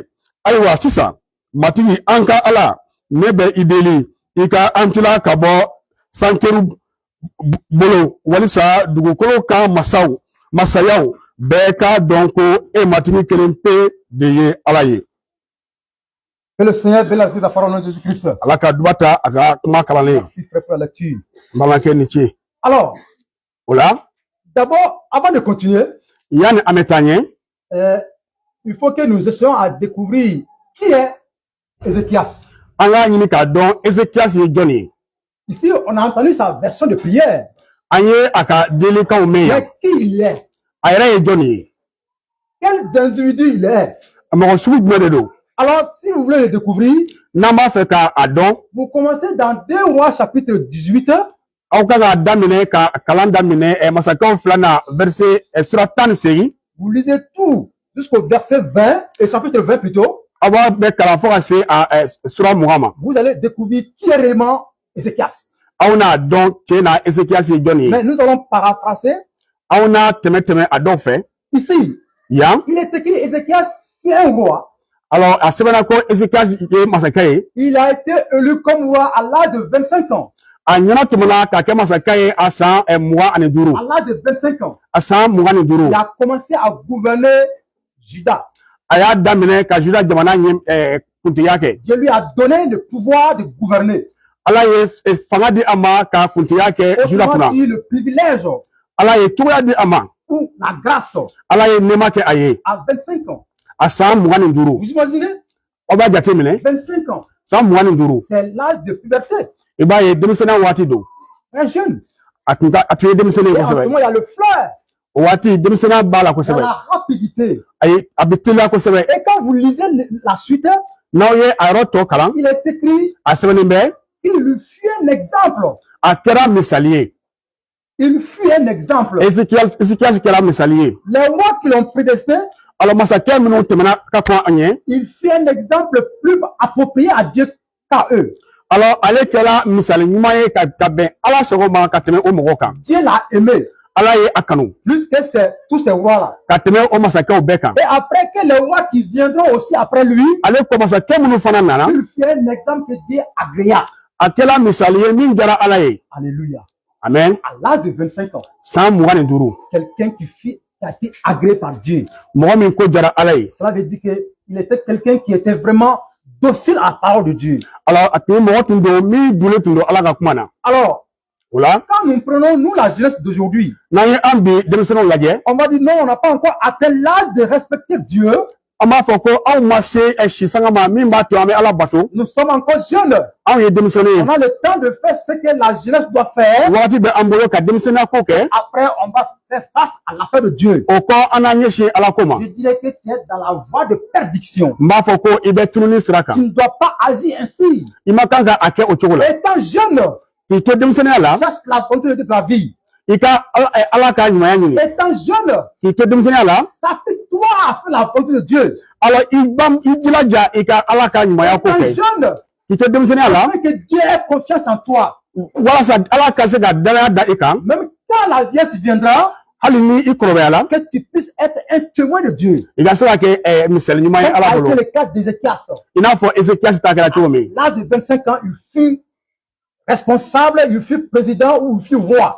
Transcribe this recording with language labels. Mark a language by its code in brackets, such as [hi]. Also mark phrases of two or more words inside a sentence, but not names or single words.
[bm] Ayiwa sisan, matigi, an ka Ala, ne bɛ i deli, i ka an tila ka bɔ sankeru bolo, walisa dugukolo ka masayaw bɛɛ k'a dɔn ko e matigi kelen pe de ye Ala ye. [fr] Que le Seigneur bénisse la parole de Jésus-Christ. [bm] Ala ka duba ta a ka kuma kalanlen. [fr] Merci frère pour la lecture. [bm] N balimakɛ ni ce. [fr] Alors, [bm] O la, [fr] d'abord, avant de continuer, [bm] yanni an bɛ taa ɲɛ, [fr] il faut que nous essayons à découvrir qui est Ézéchias. [bm] an k'a ɲini k'a dɔn Ezekiasi ye jɔn ye. [fr] Ici, on a entendu sa version de prière. [bm] An ye a ka delikanw mɛn yan. [fr] Mais qui il est? [bm] A yɛrɛ ye jɔn ye? [fr] Quel individu il est? [bm] Mɔgɔ sugu jumɛn de don? [fr] Alors, si vous voulez le découvrir, [bm] N'an b'a fɛ k'a dɔn, [fr] vous commencez dans 2 Rois chapitre 18, [bm] aw ka k'a daminɛ ka kalan daminɛ masakɛw filanan verset sura 18. [fr] vous lisez tout jusqu'au verset 20, et chapitre 20 plutôt. [bm] Aw b'a bɛɛ kalan fo ka se sura 20 ma. [fr] Vous allez découvrir qui est réellement Ézéchias. [bm] Aw n'a dɔn tiɲɛ na Ezekiasi ye jɔn ye. [fr] Mais nous allons paraphraser. [bm] Aw n'a tɛmɛ a dɔw fɛ. [fr] Ici, [bm] yan [fr] il est écrit Ézéchias fut un roi. [bm] alors a sɛbɛnna ko Ezekias ye masakɛ ye [fr] Il a été élu comme roi à l'âge de 25 ans. [bm] a ɲɛna tɛmɛna ka kɛ masakɛ ye a san 25 [fr] À l'âge de 25 ans, [bm] a san 25 [fr] il a commencé à gouverner Juda. [bm] a y'a daminɛ ka Juda jamana ɲɛ kuntigiya kɛ [fr] Dieu lui a donné le pouvoir de gouverner. [bm] ala ye fanga di a ma ka kuntigiya kɛ Juda [fr] Autrement [bm] kunna [fr] dit, le privilège [bm] ala ye cogoya di a ma [fr] ou la grâce [bm] ala ye nɛɛma kɛ a ye [fr] à 25 ans. [bm] a san 25 [fr] Vous imaginez? [bm] aw b'a jate minɛ [fr] 25 ans, [bm] san 25 [fr] c'est l'âge de puberté. [bm] i b'a ye denmisɛnniya waati don [fr] Un jeune. [bm] a tun ye denmisɛnnin ye [fr] Et en ce [bm] kosɛbɛ [fr] moment, il y a le flair, [bm] o waati denmisɛnniya b'a la [fr] dans [bm] kosɛbɛ [fr] la rapidité. [bm] a bɛ teliya kosɛbɛ [fr] Et quand vous lisez la suite, [bm] n'aw ye a yɔrɔ tɔ kalan [fr] il est écrit, [bm] a sɛbɛnnen bɛ [fr] il lui fut un exemple. [bm] a kɛra misali ye [fr] Il fut un exemple. [bm] Ezekias kɛra misali ye [fr] Les rois qui l'ont prédestiné, [bm] alors masakɛ minnu tɛmɛna ka kɔn an ɲɛ [fr] il fut un exemple plus approprié à Dieu qu'à eux. [bm] alors ale kɛra misali ɲuman ye ka bɛn ala sago ma ka tɛmɛ o mɔgɔw kan [fr] Dieu l'a aimé [bm] ala ye a kanu [fr] plus que tous ces rois-là. [bm] ka tɛmɛ o masakɛw bɛɛ kan [fr] Et après que les rois qui viendront aussi après lui, [bm] ale kɔ masakɛ minnu fana nana [fr] il fut un exemple que Dieu agréa. [bm] a kɛra misali ye min diyara ala ye [fr] Alléluia. [bm] amen [fr] À l'âge de 25 ans, [bm] san 25 [fr] quelqu'un qui a été agréé par Dieu. [bm] mɔgɔ min ko diyara ala ye [fr] Cela veut dire qu'il était quelqu'un qui était vraiment docile à la parole de Dieu. [bm] alors a tun ye mɔgɔ tun don min dulen tun don ala ka kuma na [fr] Alors, [bm] o la [fr] quand nous prenons, nous, la jeunesse d'aujourd'hui, [bm] n'an ye an bi denmisɛnninw lajɛ [fr] on va dire non, on n'a pas encore atteint l'âge de respecter Dieu. [bm] an b'a fɔ ko anw ma se si sanga ma min b'a to an bɛ ala bato [fr] Nous sommes encore jeunes. [bm] anw ye denmisɛnnin ye [fr] On a le temps de faire ce que la jeunesse doit faire. [bm] wagati bɛ an bolo ka denmisɛnniya ko kɛ [fr] Après, on va faire face à l'affaire de Dieu. [bm] o kɔ an n'an ɲɛsin ala ko ma [fr] Je dirais que tu es dans la voie de perdition. [bm] n b'a fɔ ko i bɛ tununi sira kan [fr] Tu ne dois pas agir ainsi. [bm] i ma kan ka a kɛ o cogo la [fr] Étant jeune, [bm] k'i to denmisɛnniya la [fr] cherche la continuité de la vie. [bm] i ka ala ka ɲumanya ɲini [fr] Étant jeune, [bm] k'i to denmisɛnniya la [fr] s'applique-toi à faire la continuité de Dieu. [bm] alors i jilaja i ka ala ka ɲumanya ko [fr] Étant [bm] kɛ [fr] jeune, [bm] k'i to denmisɛnniya la [fr] afin que Dieu ait confiance en toi. [bm] walasa ala ka se ka danaya da i kan [fr] Même quand la vieillesse viendra, [bm] hali ni i kɔrɔbayala [fr] que tu puisses être un témoin de Dieu. [bm] i ka se ka kɛ misali ɲuman ye [fr] Comme [bm] ala a bolo [fr] été le cas d'Ézéchias. [bm] i n'a fɔ ezekiasi ta kɛra cogo min [fr] À l'âge de 25 ans, il fut responsable, il fut président ou il fut roi.